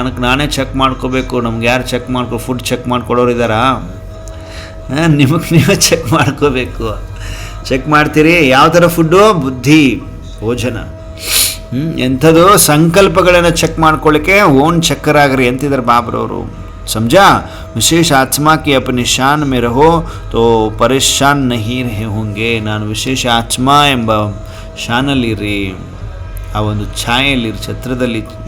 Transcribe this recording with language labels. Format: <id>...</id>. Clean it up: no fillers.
<kn>ನಾನೇ ಚೆಕ್ ಮಾಡ್ಕೋಬೇಕು, ನಮ್ಗೆ ಯಾರು ಫುಡ್ ಚೆಕ್ ಮಾಡ್ಕೊಡೋರು ಇದ್ದಾರಾ? ನಿಮಗೆ ನೀವೇ ಚೆಕ್ ಮಾಡ್ಕೋಬೇಕು. ಚೆಕ್ ಮಾಡ್ತೀರಿ ಯಾವ ಥರ ಫುಡ್ಡು? ಬುದ್ಧಿ, ಭೋಜನ, ಎಂಥದ್ದು ಸಂಕಲ್ಪಗಳನ್ನು ಚೆಕ್ ಮಾಡ್ಕೊಳ್ಳಿಕ್ಕೆ ಓನ್ ಚಕ್ಕರ್ ಆಗ್ರಿ ಅಂತಿದ್ದಾರೆ ಬಾಬ್ರವರು.</kn> <hi>समझा? विशेष आत्मा की अपनी शान में रहो तो परेशान नहीं रहे होंगे.</hi> <kn>ನಾನು ವಿಶೇಷ ಆತ್ಮ ಎಂಬ ಶಾನಲ್ಲಿರಿ, ಆ ಒಂದು ಛಾಯೆಯಲ್ಲಿರಿ, ಛತ್ರದಲ್ಲಿ.</kn>